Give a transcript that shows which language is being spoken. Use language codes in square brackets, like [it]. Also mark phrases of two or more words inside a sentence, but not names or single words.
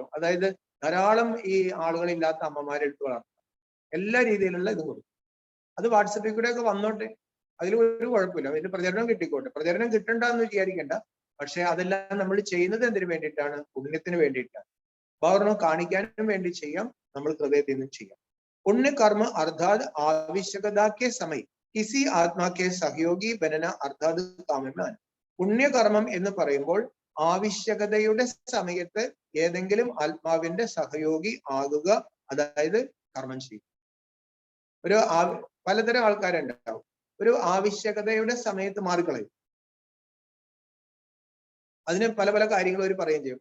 [ml] അതായത് ധാരാളം ഈ ആളുകളില്ലാത്ത അമ്മമാരെ എടുത്ത് വളർത്തുക, എല്ലാ രീതിയിലുള്ള ഇത് കൊടുക്കും. അത് വാട്സപ്പിൽ കൂടെ ഒക്കെ വന്നോട്ടെ, അതിൽ ഒരു കുഴപ്പമില്ല. അതിന് പ്രചരണം കിട്ടിക്കോട്ടെ. പ്രചരണം കിട്ടണ്ട എന്ന് വിചാരിക്കേണ്ട. പക്ഷെ അതെല്ലാം നമ്മൾ ചെയ്യുന്നത് എന്തിനു വേണ്ടിയിട്ടാണ്? പുണ്യത്തിന് വേണ്ടിയിട്ടാണ്. ഭാവനം കാണിക്കാനും വേണ്ടി ചെയ്യാം, നമ്മൾ ഹൃദയത്തിൽ നിന്നും ചെയ്യാം. [hi] पुण्य कर्म अर्थात आवश्यकता के समय किसी आत्मा के सहयोगी बनना अर्थात काम्यमान. [ml] പുണ്യകർമ്മം എന്ന് പറയുമ്പോൾ ആവശ്യകതയുടെ സമയത്ത് ഏതെങ്കിലും ആത്മാവിന്റെ സഹയോഗി ആകുക, അതായത് കർമ്മം ചെയ്യും. ഒരു പലതരം ആൾക്കാരുണ്ടാവും. ഒരു ആവശ്യകതയുടെ സമയത്ത് മാറിക്കളയും. അതിന് പല പല കാര്യങ്ങൾ അവർ പറയുകയും ചെയ്യും.